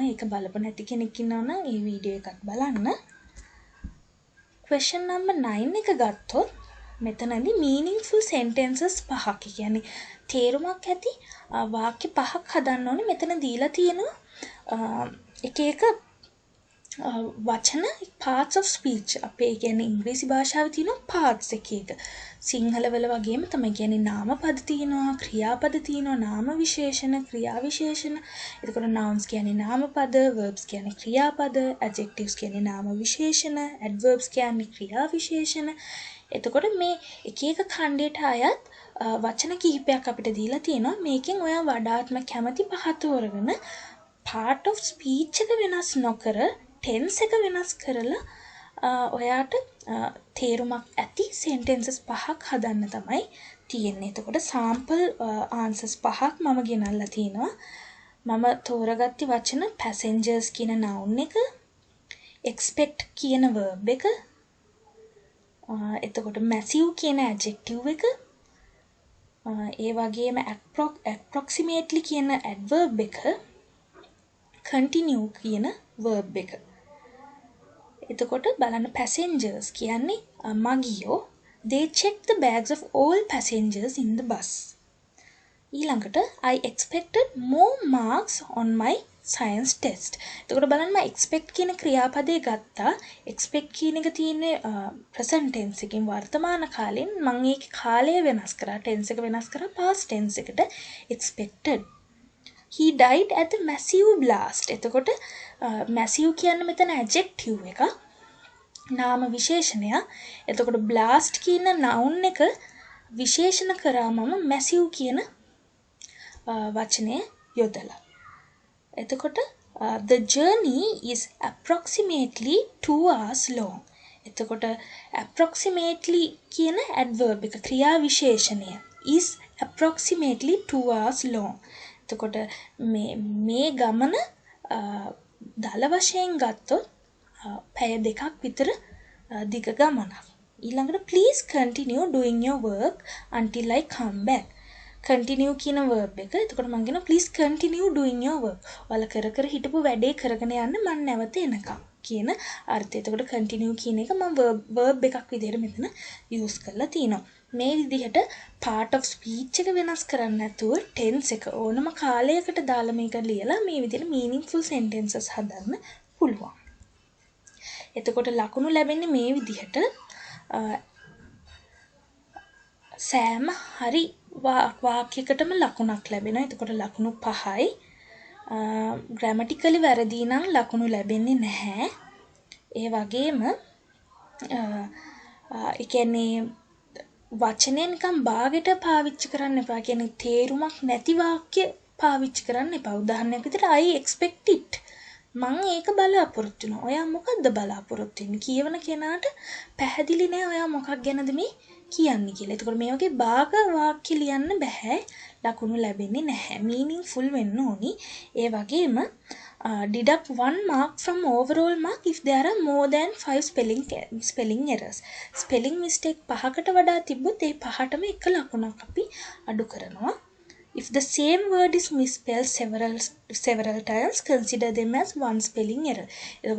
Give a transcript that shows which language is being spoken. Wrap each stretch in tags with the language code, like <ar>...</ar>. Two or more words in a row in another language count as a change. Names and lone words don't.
<si>ඒක බලපො නැති කෙනෙක් ඉන්නවනම් ඒ වීඩියෝ එකක් බලන්න.</si> <en>question number</en> <si>9 එක ගත්තොත් මෙතනදී</si> <en>meaningful sentences</en> <si>5ක්. කියන්නේ තේරුමක් ඇති වාක්‍ය 5ක් හදන්න ඕනේ. මෙතන දීලා තියෙනවා එක එක වචන</si> <en>parts of speech.</en> <si>අපේ කියන්නේ ඉංග්‍රීසි භාෂාවේ තියෙනවා parts එක එක. සිංහල වල වගේම තමයි කියන්නේ නාම පද තියෙනවා, ක්‍රියාපද තියෙනවා, නාම විශේෂණ, ක්‍රියා විශේෂණ. එතකොට nouns කියන්නේ නාම පද, verbs කියන්නේ ක්‍රියාපද, adjectives කියන්නේ නාම විශේෂණ, adverbs කියන්නේ ක්‍රියා විශේෂණ. එතකොට මේ එක එක ඛණ්ඩයට අයත් වචන කිහිපයක් අපිට දීලා තියෙනවා. මේකෙන් ඔයා වඩාත්ම කැමති පහ තෝරගෙන</si> <en>part of speech</en> <si>එක වෙනස් නොකර tense එක වෙනස් කරලා ඔයාට තේරුමක් ඇති sentences 5ක් හදන්න තමයි තියෙන්නේ. එතකොට</si> <en>sample answers</en> <si>5ක් මම ගෙනල්ලා තිනවා. මම තෝරගත්ත වචන passengers කියන noun එක, expect කියන verb එක, එතකොට massive කියන adjective එක, ඒ වගේම approximately කියන adverb එක, continue කියන verb එක. එතකොට බලන්න passengers කියන්නේ මගියෝ.</si> <en>They checked the bags of all passengers in the bus. ඊළඟට I expected more marks on my science test.</en> <si>එතකොට බලන්න මම expect කියන ක්‍රියාපදේ ගත්තා. expect කියන එක තියෙන්නේ</si> <en>present tense</en> <si>එකකින් වර්තමාන කාලෙන්. මම ඒකේ කාලය වෙනස් කරා, tense එක වෙනස් කරා</si> <en>past tense</en> <si>එකට expected.</si> <en>He died at the massive blast.</en> <si>එතකොට massive කියන්නේ මෙතන adjective එක. නාම විශේෂණය. එතකොට blast කියන noun එක විශේෂණ කරා මම massive කියන වචනය යොදලා.</si> <en>එතකොට the journey is approximately 2 hours long.</en> <si>එතකොට approximately කියන adverb එක ක්‍රියා විශේෂණය</si> <en>is approximately 2 hours long.</en> <si>එතකොට මේ ගමන දල වශයෙන් ගත්තොත් පැය 2ක් විතර දිග ගමනක්.</si> <en>ඊළඟට please continue doing your work until I come back.</en> <si>continue කියන verb එක. එතකොට මම කියනවා</si> <en>please continue doing your work.</en> <si>ඔයාලා කර කර හිටපු වැඩේ කරගෙන යන්න මම නැවත එනකම් කියන අර්ථය. එතකොට continue කියන එක මම verb එකක් විදිහට මෙතන use කරලා තිනවා. මේ විදිහට</si> <en>part of speech</en> <si>එක වෙනස් කරන්න නැතුව tense එක ඕනම කාලයකට දාලා මේක ලියලා මේ විදිහට</si> <en>meaningful sentences</en> <si>හදන්න පුළුවන්. එතකොට ලකුණු ලැබෙන්නේ මේ විදිහට සෑම හරි වාක්‍යයකටම ලකුණක් ලැබෙනවා. එතකොට ලකුණු 5යි. grammatically වැරදි නම් ලකුණු ලැබෙන්නේ නැහැ. ඒ වගේම ඒ කියන්නේ වචනය නිකන් භාගයට පාවිච්චි කරන්න එපා. කියන්නේ තේරුමක් නැති වාක්‍ය පාවිච්චි කරන්න එපා.</si> <en>උදාහරණයක් විදිහට I expect it.</en> <si>මම ඒක බලාපොරොත්තු වෙනවා. ඔයා මොකද්ද බලාපොරොත්තු වෙන්නේ? කියවන කෙනාට පැහැදිලි නෑ ඔයා මොකක් ගැනද මේ කියන්නේ කියලා. එතකොට මේ වගේ භාග වාක්‍ය ලියන්න බෑ. ලකුණු ලැබෙන්නේ නැහැ. meaningful වෙන්න ඕනි.</si> <en>ඒ වගේම deduct 1 mark from overall mark if there are more than 5 spelling errors. spelling mistake</en> <si>5කට වඩා තිබ්බොත් ඒ 5ටම එක ලකුණක් අපි අඩු කරනවා.</si> <en>if the same word is misspelled several times, consider them as one spelling error.</en>